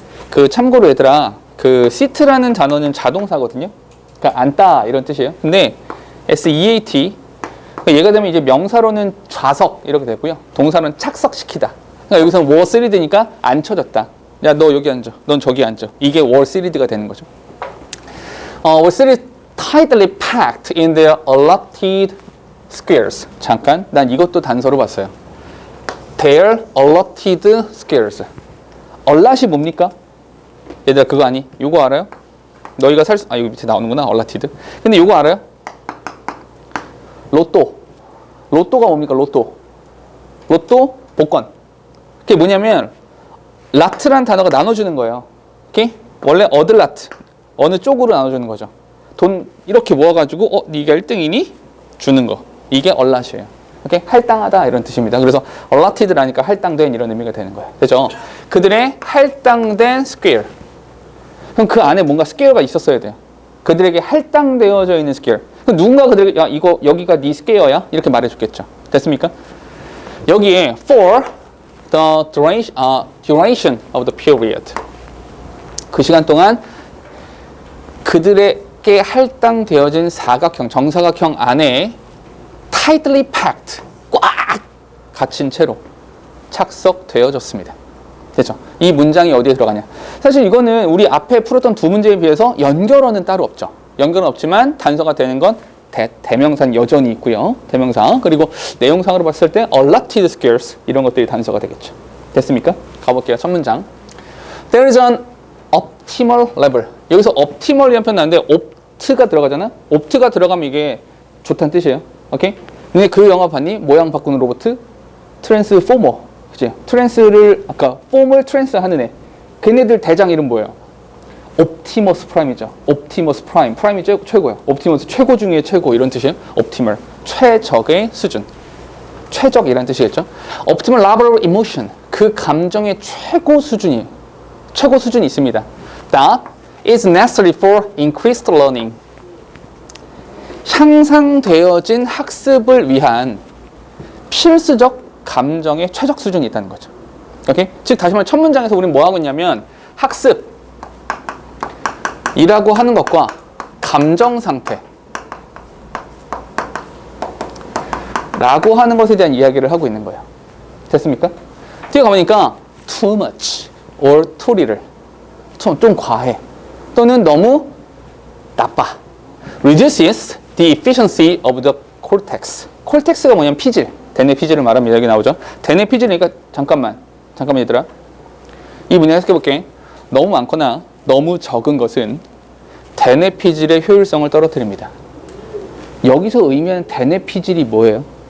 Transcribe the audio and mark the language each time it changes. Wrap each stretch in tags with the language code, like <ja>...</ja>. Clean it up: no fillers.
<ko>그 참고로 얘들아 그 seat라는 단어는 자동사거든요. 그러니까 앉다 이런 뜻이에요. 근데 SEAT 얘가 되면 이제 명사로는 좌석 이렇게 되고요. 동사로는 착석시키다. 그러니까 여기서는</ko> <en>were seated</en> <ko>니까 앉혀졌다. 야, 너 여기 앉아. 넌 저기 앉아. 이게</ko> <en>were seated</en> <ko>가 되는 거죠.</ko> <en>were seated tightly packed in their allotted squares.</en> <ko>잠깐, 난 이것도 단서로 봤어요.</ko> <en>Their allotted squares.</en> <ko>allot이 뭡니까? 얘들아 그거 아니? 이거 알아요? 너희가 이거 밑에 나오는구나. allotted. 근데 이거 알아요? 로또가 뭡니까? 로또 복권. 그게 뭐냐면 라트란 단어가 나눠주는 거예요. 오케이? 원래 어들라트 어느 쪽으로 나눠주는 거죠. 돈 이렇게 모아가지고 네가 1등이니? 주는 거. 이게 얼랏이에요. 오케이? 할당하다 이런 뜻입니다. 그래서 alloted라니까 할당된 이런 의미가 되는 거예요. 그죠? 그들의 할당된 square. 그럼 그 안에 뭔가 square가 있었어야 돼요. 그들에게 할당되어져 있는 square. 그럼 누군가 그들에게 야 이거 여기가 네 square야? 이렇게 말해줬겠죠. 됐습니까? 여기에</ko> <en>for the duration of the period.</en> <ko>그 시간 동안 그들에게 할당되어진 사각형, 정사각형 안에</ko> <en>tightly packed,</en> <ko>꽉 갇힌 채로 착석되어졌습니다. 됐죠? 이 문장이 어디에 들어가냐? 사실 이거는 우리 앞에 풀었던 두 문제에 비해서 연결어는 따로 없죠. 연결은 없지만 단서가 되는 건 대명사는 여전히 있고요. 대명사. 그리고 내용상으로 봤을 때</ko> <en>allotted squares</en> <ko>이런 것들이 단서가 되겠죠. 됐습니까? 가볼게요. 첫 문장.</ko> <en>There is an optimal level.</en> <ko>여기서 optimal이라는 표현 나는데 opt가 들어가잖아. opt가 들어가면 이게 좋다는 뜻이에요. 오케이? 근데 그 영화 봤니? 모양 바꾸는 로봇? 트랜스포머. 그치? 트랜스를 아까 폼을 트랜스 하는 애. 걔네들 대장 이름 뭐예요? 옵티머스 프라임이죠. 옵티머스 프라임. 프라임이 최고야. 옵티머스 최고 중에 최고 이런 뜻이에요. 옵티멀. 최적의 수준. 최적이라는 뜻이겠죠.</ko> <en>옵티멀 level of emotion.</en> <ko>그 감정의 최고 수준이 있습니다.</ko> <en>That is necessary for increased learning.</en> <ko>향상되어진 학습을 위한 필수적 감정의 최적 수준이 있다는 거죠. 오케이? 즉 다시 말해 첫 문장에서 우리는 뭐 하고 있냐면 학습이라고 하는 것과 감정 상태 라고 하는 것에 대한 이야기를 하고 있는 거예요. 됐습니까? 뒤에 가보니까</ko> <en>too much or too little</en> <ko>좀 과해 또는 너무 나빠</ko> <en>reduces the efficiency of the cortex.</en> <ko>cortex가 뭐냐면 피질, 대뇌 피질을 말하면 여기 나오죠. 대뇌 피질이니까 잠깐만 얘들아 이 문제 해석해볼게. 너무 많거나 너무 적은 것은 대뇌 피질의 효율성을 떨어뜨립니다. 여기서 의미하는 대뇌 피질이 뭐예요?</ko>